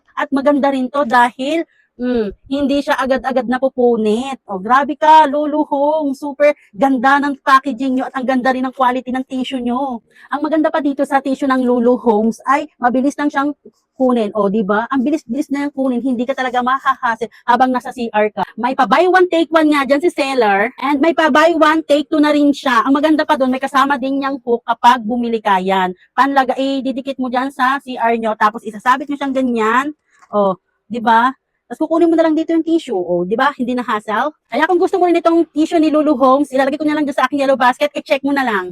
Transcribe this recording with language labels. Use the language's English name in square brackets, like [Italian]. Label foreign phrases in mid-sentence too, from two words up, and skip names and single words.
[Filipino] At maganda rin to dahil hindi siya agad-agad napupunit. O, grabe ka, luluhong. Super ganda ng packaging nyo at ang ganda rin ng quality ng tissue nyo. Ang maganda pa dito sa tissue ng Lulu Homes ay mabilis lang siyang kunin. O, di ba? Ang bilis-bilis na yung kunin. Hindi ka talaga mahahassle habang nasa CR ka. May pa [English] buy one take one [Filipino] nga dyan si seller and may pa [English] buy one take two [Filipino] na rin siya. Ang maganda pa doon, may kasama din niyang hook kapag bumili ka yan. Panlaga, didikit mo dyan sa CR nyo tapos isasabit mo siyang ganyan. O, di ba? Tapos kukunin mo na lang dito yung tissue. O, di ba? Hindi na hassle. Kaya kung gusto mo rin itong tissue ni Lulu Homes, ilalagay ko na lang dyan sa aking [English] yellow basket, [Filipino] i-check mo na lang.